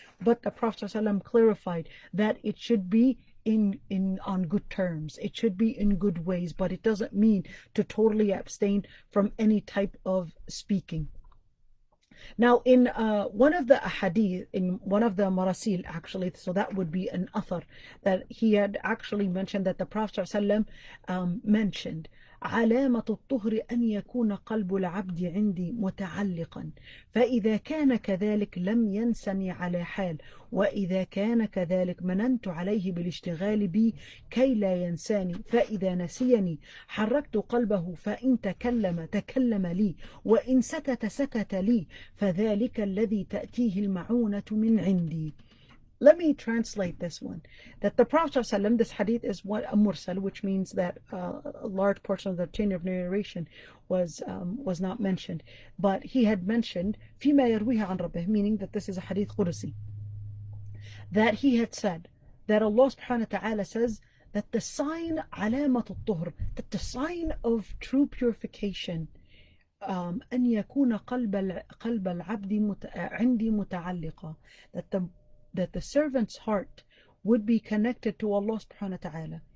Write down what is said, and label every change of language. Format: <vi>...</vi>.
<en>But the Prophet ﷺ clarified that it should be on good terms, it should be in good ways, but it doesn't mean to totally abstain from any type of speaking. Now, in one of the ahadith, in one of the marasil, actually, so that would be an athar, that he had actually mentioned that the Prophet ﷺ</en> <ar>mentioned, علامة الطهر أن يكون قلب العبد عندي متعلقا، فإذا كان كذلك لم ينسني على حال، وإذا كان كذلك مننت عليه بالاشتغال بي كي لا ينساني، فإذا نسيني حركت قلبه، فإن تكلم لي، وإن سكت لي، فذلك الذي تأتيه المعونة من عندي.</ar> <en>Let me translate this one. That the Prophet ﷺ, this hadith is what a mursal, which means that a large portion of the chain of narration was not mentioned, but he had mentioned فيما يرويه عن ربه, meaning that this is a hadith Qudsi, that he had said that Allah subhanahu wa ta'ala says that the sign علامة الطهر, that the sign of true purification, أن يكون قلب العبد عندي متعلقا, that the servant's heart would be connected to Allah subhanahu wa ta'ala.</en>